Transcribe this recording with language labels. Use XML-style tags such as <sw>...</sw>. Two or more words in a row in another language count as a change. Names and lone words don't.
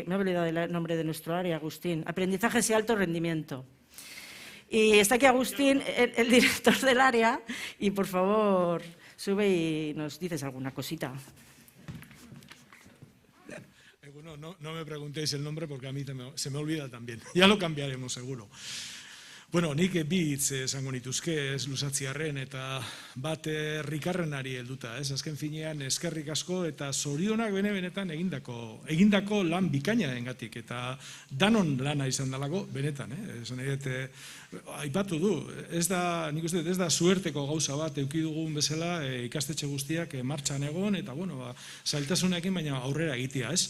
<es>Me he olvidado el nombre de nuestro área, Agustín. Aprendizajes y alto rendimiento. Y está aquí Agustín, el director del área, y por favor, sube y nos dices alguna cosita. No me preguntéis el nombre porque a mí se me olvida también. Ya lo cambiaremos, seguro.</es> <eu>Bueno, nik bi hitz esango nituzke, ez luzatziarren, eta bat Rikarrenari helduta, ez? Azken finean eskerrik asko eta zorionak benetan egindako lan bikaina dengatik, eta danon lana izan dalako, benetan, esan aipatu du, nik uste ez da suerteko gauza bat eduki dugun bezala ikastetxe guztiak martxan egon, eta zailtasunekin baina aurrera egitea, ez?</eu>